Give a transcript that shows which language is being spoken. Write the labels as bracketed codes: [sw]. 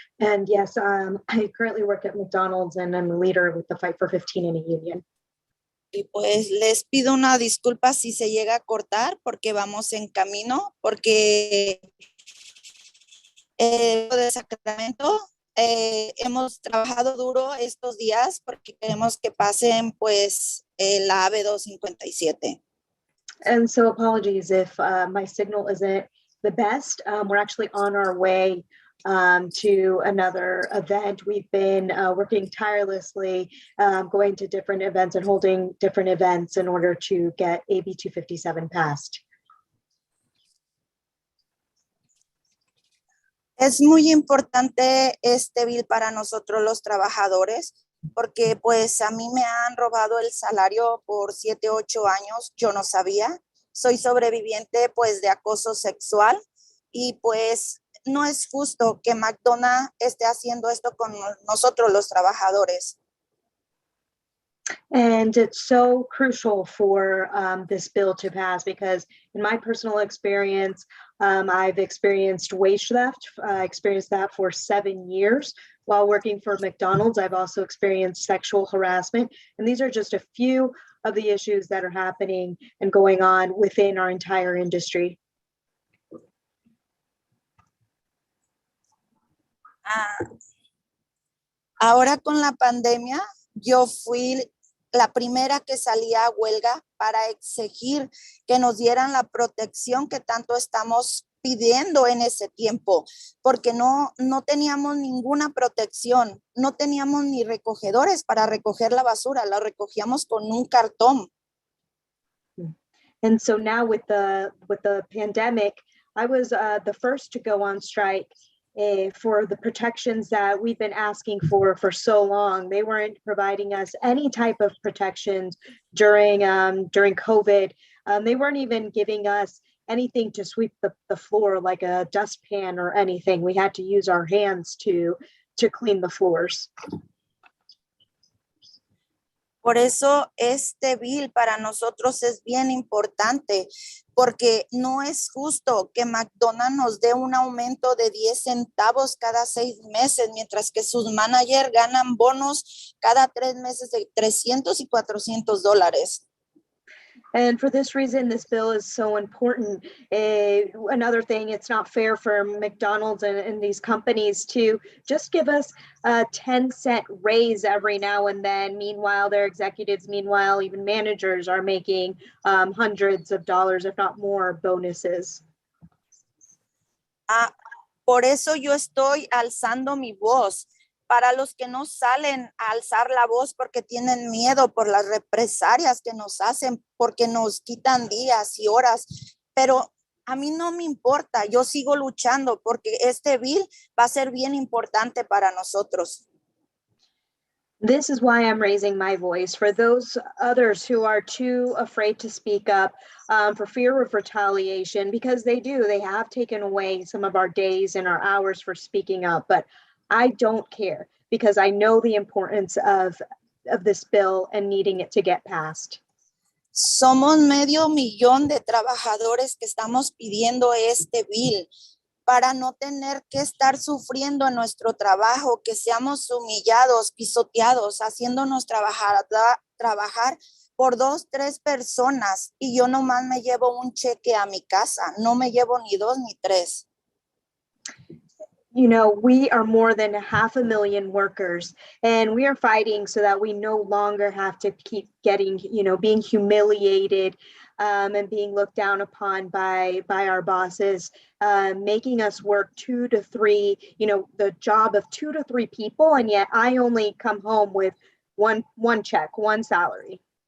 [en] And yes, I currently work at McDonald's and I'm a leader with the Fight for 15 in a union. [es] Y pues les pido una disculpa si se llega a cortar porque vamos en camino, porque de Sacramento hemos trabajado duro estos días porque queremos que pasen pues la AB 257. [en] And so apologies if my signal isn't the best. We're actually on our way to another event. We've been working tirelessly, going to different events and holding different events in order to get AB 257 passed. [es] Es muy importante este bill para nosotros los trabajadores, porque pues a mí me han robado el salario por 7, 8 años, yo no sabía. Soy sobreviviente pues de acoso sexual y pues no es justo que McDonald esté haciendo esto con nosotros los trabajadores. [en] And it's so crucial for this bill to pass because in my personal experience, I've experienced wage theft. I experienced that for 7 years. While working for McDonald's, I've also experienced sexual harassment. And these are just a few of the issues that are happening and going on within our entire industry. [es] Ahora con la pandemia, yo fui la primera que salía a huelga para exigir que nos dieran la protección que tanto estamos pidiendo en ese tiempo, porque no teníamos ninguna protección, no teníamos ni recogedores para recoger la basura, la recogíamos con un cartón. [en] And so now with the pandemic, I was the first to go on strike for the protections that we've been asking for so long. They weren't providing us any type of protections during COVID. They weren't even giving us anything to sweep the floor, like a dustpan or anything. We had to use our hands to clean the floors. [es] Por eso este bill para nosotros es bien importante, porque no es justo que McDonald's nos dé un aumento de 10 centavos cada 6 meses, mientras que sus managers ganan bonos cada 3 meses de $300 y $400. [en] And for this reason, this bill is so important. Another thing, it's not fair for McDonald's and these companies to just give us a 10-cent raise every now and then. Meanwhile, their executives, even managers are making hundreds of dollars, if not more, bonuses. [es] Por eso yo estoy alzando mi voz. Para los que no salen a alzar la voz porque tienen miedo por las represalias que nos hacen, porque nos quitan días y horas, pero a mí no me importa, yo sigo luchando porque este bill va a ser bien importante para nosotros. [en] This is why I'm raising my voice for those others who are too afraid to speak up for fear of retaliation, because they have taken away some of our days and our hours for speaking up. But I don't care, because I know the importance of this bill and needing it to get passed. [es] Somos 500,000 de trabajadores que estamos pidiendo este bill para no tener que estar sufriendo en nuestro trabajo, que seamos humillados, pisoteados, haciéndonos trabajar por 2, 3 personas, y yo nomás me llevo un cheque a mi casa, no me llevo ni 2 ni 3. [en] You know, we are more than 500,000 workers, and we are fighting so that we no longer have to keep getting, being humiliated and being looked down upon by our bosses, making us work 2 to 3, the job of 2 to 3 people, and yet I only come home with one check, one salary.